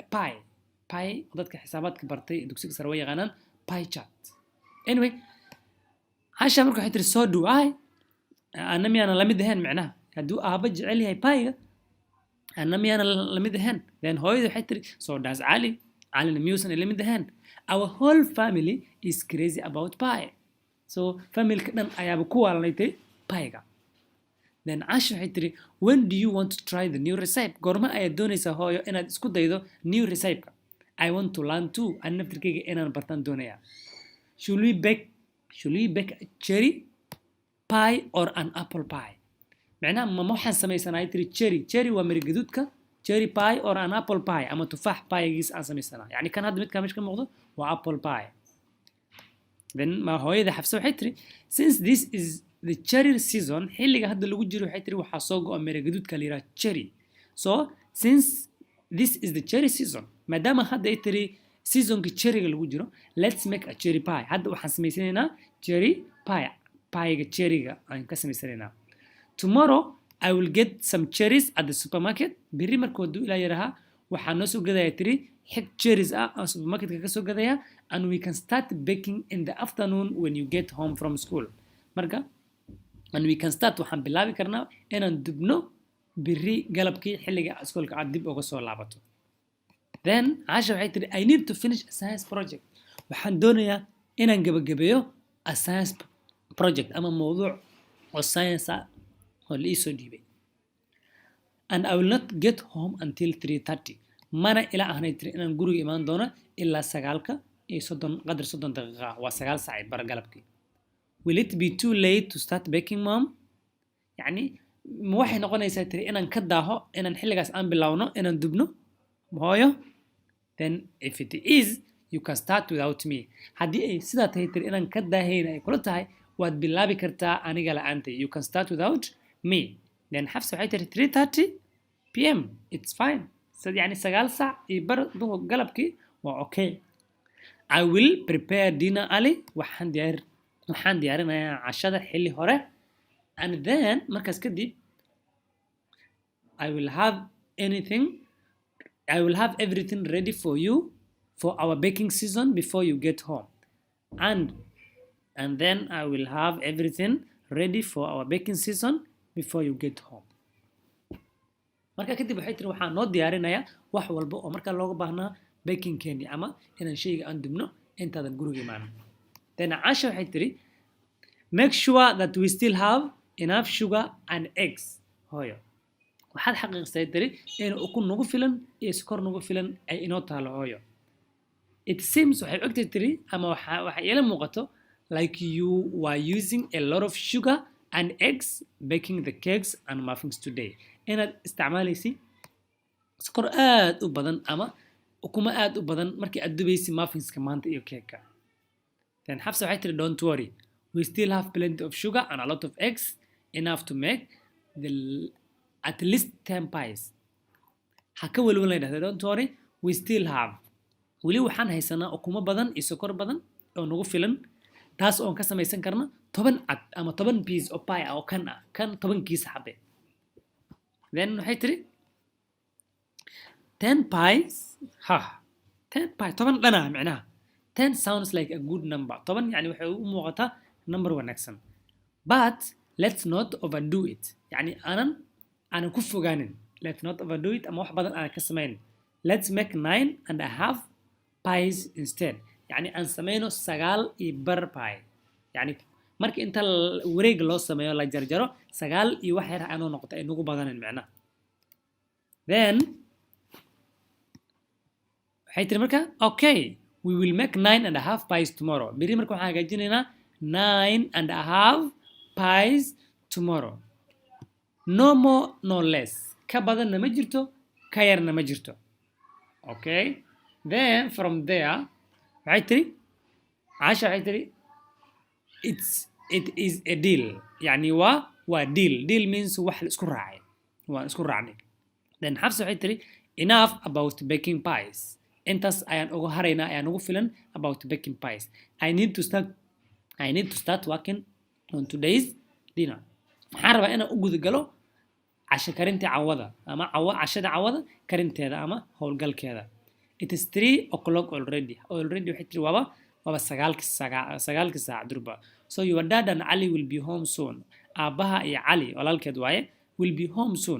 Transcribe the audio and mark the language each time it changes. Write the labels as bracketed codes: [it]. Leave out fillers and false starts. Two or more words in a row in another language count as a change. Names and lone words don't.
[so] pie dadka xisaabaadka bartay dugsiga sare way yaqaanaan [en] pie chart anyway [so] Asha marka waxay tiri soo do ana miyana la mid ahayn macnaha hadduu aaba jecel yahay pie-ga ana miyana la mid ahayn then hooyada waxay tiri [en] so does [so] Ali miyuusan la mid ahayn [en] our whole family is crazy about pie so [so] family-ka dhan ayaaba ku waalanaytay pie-ga then Asha waxay tiri [en] when do you want to try the new recipe [so] goorma ayaad doonaysaa hooyo inaad isku daydo [en] new recipe-ka I want to learn too [so] an naftirkayga inaan bartaan doonayaa [en] should we bake a cherry pie or an apple pie [so] macnaha ma waxaan samaysanaa tiri cherry waa miri gaduudka [en] cherry pie or an apple pie [so] ama tufaax pie-giis aan samaysanaa yani kan hadda midkaa meesha ka muuqdo waa [en] apple pie [so] then ma hooyada Xafsa waxay tiri [en] since this is the cherry season [so] xilliga hadda lagu jiro waxay tiri waxaa soo go'a mira gaduudka la yiraahdo cherry. [en] So since this is the cherry season, [so] maadaama hadda ay tiri seasonka cherryga lagu jiro, [en] let's make a cherry pie. [so] Hadda waxaan samaysanaynaa [en] cherry pie. [so] Pie-ga cherryga aan ka samaysanaynaa. [en] Tomorrow I will get some cherries at the supermarket. [so] Berri markuu duu ilaa yaraha waxaan noo soo gadaya tiri xig cherries ah aan supermarketka ka soo gadaya, [en] and we can start baking in the afternoon when you get home from school. [so] Marka [en] and we can start [so] waxaan bilaabi karnaa inaan dubno berri galabkii xilliga iskoolka aad dib uga soo laabato. [en] Then Asha waxay tiri I need to finish a science project. [so] Waxaan doonayaa inaan gabagabeeyo [en] a science project [so] ama mawduuc oo science ah oo la ii soo dhiibay. [en] And I will not get home until 3:30. [so] Mana ilaa aanay tiri inaan guriga imaan doono ilaa 9:30 qadar 30 daqiiqo. Waa 9 saac bar galabkii. [en] Will it be too late to start baking, mom? [so] يعني ma waxay noqonaysaa tiri inaan ka daaho inaan xilligaas aan bilowno inaan dubno hooyo? [en] Then if it is, you can start without me. [so] Haddii ay sidaa tahay tiri inaan ka daahayna ay kula tahay waad bilaabi kartaa aniga la'aantay. [en] You can start without me. Then Xafsa [so] waxay tiri [en] 3:30 p.m. It's fine. [so] So يعني 9 saac iyo bar galabkii waa okay. [en] I will prepare dinner early. [so] waxaan diyaarinayaa cashada xilli hore. [en] And then [so] markaas kadib [en] I will have everything ready for you for our baking season before you get home. And then I will have everything ready for our baking season before you get home. [so] marka kadib waxay tiri waxaan noo diyaarinayaa wax walba oo marka looga baahnaa [en] baking candy [so] ama inaan shayga aan dubno intaadan guriga imaanin. [en] Then Asha [so] waxay tiri [en] make sure that we still have enough sugar and eggs. [so] Hooyo waxaad xaqiiqsay tiri in ukun nagu filan iyo sokor nagu filan ay inoo taalo hooyo. [en] It seems [so] waxay ogtay tiri ama waxa ila muuqato [en] like you were using a lot of sugar and eggs baking the cakes and muffins today. [so] inaad isticmaalaysi sokor aad u badan ama ukuma aad u badan markii aad dubaysi muffinska maanta iyo cake-ka. [en] Then Xafsa [so] waxay tiri [en] don't worry, we still have plenty of sugar and a lot of eggs, enough to make at least 10 pies. [so] Ha ka walwala yidhahda [en] don't worry, we still have. [so] weli waxaan haysanaa ukuma badan iyo sokor badan oo nagu filan, taas oon ka samaysan karna 10 cad ama 10 piece oo pie ah oo kan 10 kiis xabe. [en] Then [so] waxay tiri [en] 10 pies 10 pies 10 [so] dhana macnaha [en] 10 sounds like a good number. [so] 10 يعني waxay u muuqataa number wanaagsan. [en] But let's not overdo it. [so] يعني aanan ku fogaanin. [en] Let's not overdo it [so] ama wax badan aan ka samayn. [en] Let's make 9.5 pies instead. [so] يعني aan samayno 9 iyo bar pie. يعني markii inta wareeg loo sameeyo la jarjaro 9 iyo wax yar aan noqoto ay nagu badanin macna. [en] Then [so] waxay tiri marka [en] okay, we will make 9.5 pies tomorrow. [so] biri marka waxaan hagaajinaynaa 9.5 [en] pies tomorrow. No more no less. [so] ka badanna ma jirto ka yarna ma jirto. [en] Okay, then from there [so] waxay tiri Asha waxay tiri [en] it is a deal. [so] يعني waa [en] deal means [so] wax la isku raacay, waan isku raacnay. [en] Then Xafsa [so] waxay tiri [en] enough about baking pies. [so] intaas ayaan uga haraynaa, ayaan ugu filan [en] about baking pies. I need to start working on today's dinner. [so] waxaan rabaa inaan u guda galo casho karinta cawada ama cashada cawada karinteeda ama howlgalkeeda. [en] It is 3 o'clock already [so] waxay tiri waaba 9 saac durba. [en] So your dad and Ali will be home soon. [so] Aabaha iyo Ali walaalkeed waaye [en] will be home soon.